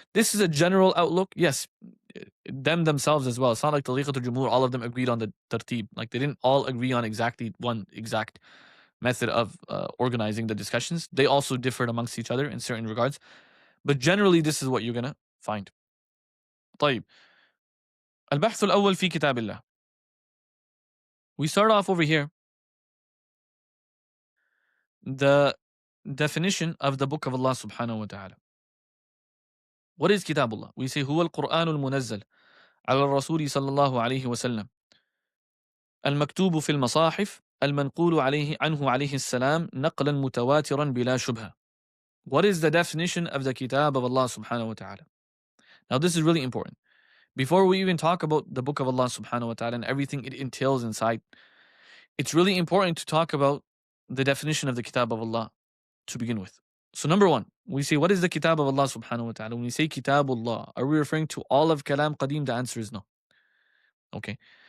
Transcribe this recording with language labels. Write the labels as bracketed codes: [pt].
[en] This is a general outlook. Yes, them themselves as well. It's not like Tariqatul Jumhur, all of them agreed on the tartib. Like they didn't all agree on exactly one exact method of organizing the discussions. They also differed amongst each other in certain regards. But generally, this is what you're going to find. [ar] طيب. البحث الأول في كتاب الله. [en] We start off over here. The definition of the book of Allah subhanahu wa ta'ala. What is Kitabullah? We say [ar] هو القرآن المنزل على الرسول صلى الله عليه وسلم المكتوب في المصاحف المنقول عليه عنه عليه السلام نقلا متواترا بلا شبهة. [en] What is the definition of the Kitab of Allah subhanahu wa ta'ala? Now this is really important. Before we even talk about the book of Allah subhanahu wa ta'ala and everything it entails inside, it's really important to talk about the definition of the Kitab of Allah to begin with. So number one, we say, what is the Kitab of Allah subhanahu wa ta'ala? When we say Kitabullah, are we referring to all of Kalam Qadim? The answer is no. Okay.